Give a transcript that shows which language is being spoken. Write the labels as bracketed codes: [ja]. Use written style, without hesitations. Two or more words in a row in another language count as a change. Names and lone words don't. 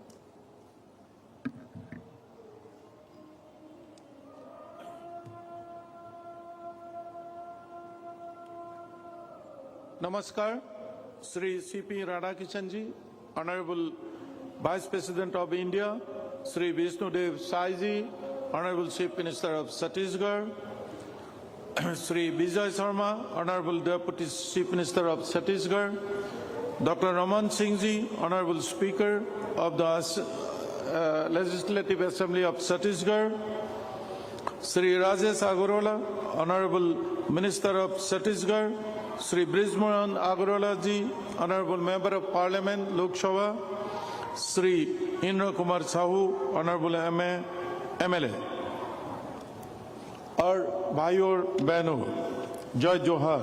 [hi] नमस्कार। [en] श्री सीपी राधाकिशन जी, Honorable Vice President of India, Sri Vishnudev Sai ji, Honorable Chief Minister of Chhattisgarh, Sri Vijay Sharma, Honorable Deputy Chief Minister of Chhattisgarh, Dr. Raman Singh ji, Honorable Speaker of the Legislative Assembly of Chhattisgarh, Sri Rajesh Agarwala, Honorable Minister of Chhattisgarh, Sri Brijmohan Agarwala ji, Honorable Member of Parliament, Lok Sabha, [hi] श्री इंद्र कुमार साहू, [en] Honorable MLA, [hi] और भाइयों और बहनों, जय जोहार।